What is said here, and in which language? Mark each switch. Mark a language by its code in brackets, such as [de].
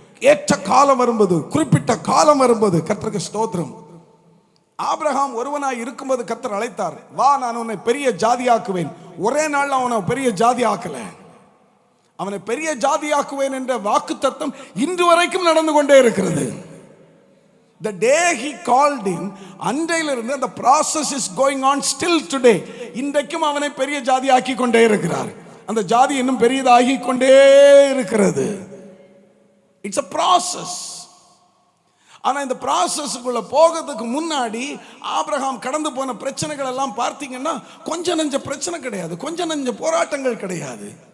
[ta] ஏற்ற காலம் வரும்போது, குறிப்பிட்ட காலம் வரும்போது, கர்த்தருக்கு ஸ்தோத்திரம். ஆபிரகாம் ஒருவனாய் இருக்கும்போது கர்த்தர் அழைத்தார், வா நான் உன்னை பெரிய ஜாதியாக்குவேன். ஒரே நாள் அவனை பெரிய ஜாதி ஆக்கல, அவனை பெரிய ஜாதியாக்குவேன் என்ற வாக்குத்தத்தம் இன்று வரைக்கும் நடந்து கொண்டே இருக்கிறது. [en] The day he called him, [ta] அன்றையிலிருந்து அந்த [en] process is going on still today. [ta] இன்றைக்கும் அவனை பெரிய ஜாதி ஆக்கி கொண்டே இருக்கிறார். அந்த ஜாதி இன்னும் பெரியதாகி கொண்டே இருக்கிறது. [en] It's a process. [ta] ஆனா இந்த ப்ராசஸ்க்குள்ள போகிறதுக்கு முன்னாடி ஆபிரகாம் கடந்து போன பிரச்சனைகள் எல்லாம் பார்த்தீங்கன்னா கொஞ்ச நெஞ்ச பிரச்சனை கிடையாது, கொஞ்ச நெஞ்ச போராட்டங்கள் கிடையாது.